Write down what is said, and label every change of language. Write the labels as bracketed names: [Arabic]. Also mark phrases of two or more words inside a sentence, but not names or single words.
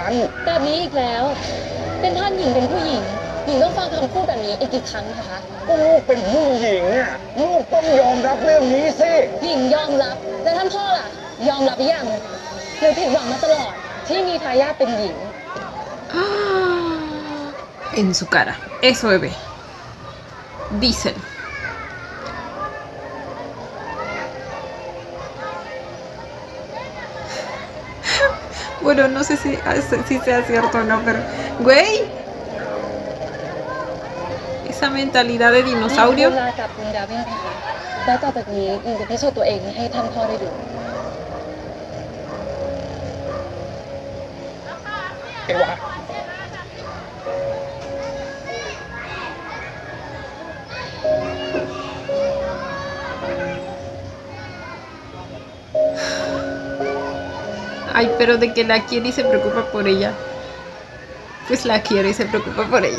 [Thai] แบบนี้อีกแล้ว เป็นท่านหญิงเป็นผู้หญิง หญิงต้องฟังคำพูดแบบนี้อีกกี่ครั้งคะ ลูกเป็นผู้หญิงอ่ะลูกต้องยอมรับเรื่องนี้สิ หญิงยอมรับ แล้วท่านพ่อล่ะ ยอมรับหรือยังหรือผิดหวังมาตลอดที่มีทายาทเป็นหญิง [Spanish] En su cara. Eso, bebé. Díselo. Bueno, no sé si sea cierto o no, pero... ¡Güey! Esa mentalidad de [Thai] หญิง [Spanish] dinosaurio. [Thai] ลากลับกรุงดาวินค่ะแล้วต่อจากนี้หญิงจะพิสูจน์ตัวเองให้ท่านพ่อได้ดู เอวา [Spanish] Ay, pero de que la quiere y se preocupa por ella. Pues la quiere y se preocupa por ella.